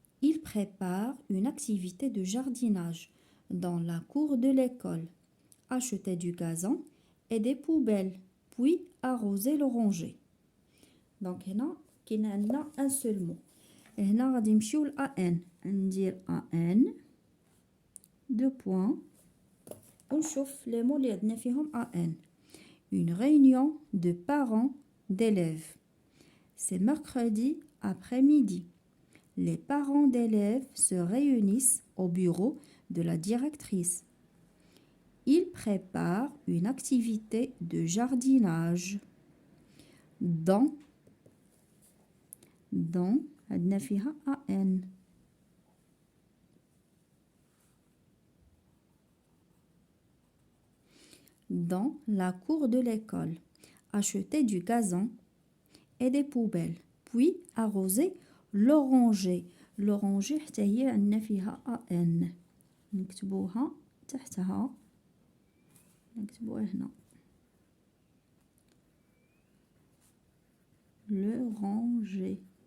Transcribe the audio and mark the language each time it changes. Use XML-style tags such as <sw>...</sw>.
<fr>Il prépare une activité de jardinage dans la cour de l'école. Acheter du gazon et des poubelles, puis arroser l'oranger.</fr> <ar>Donc هنا كاين عندنا</ar> <fr>un seul mot.</fr> <ar>هنا غادي نمشيو ل ان، ندير ان دو بوين ونشوف لي مو اللي عندنا فيهم ان.</ar> <fr>Une réunion de parents d'élèves. C'est mercredi après-midi. Les parents d'élèves se réunissent au bureau de la directrice. Ils préparent une activité de jardinage dans</fr> <ar>عندنا فيها ان.</ar> <fr>Dans la cour de l'école. Acheter du gazon et des poubelles, puis arroser l'oranger.</fr> <ar>l'oranger حتى هي عندنا فيها ان، نكتبوها تحتها، نكتبوها هنا l'oranger.</ar>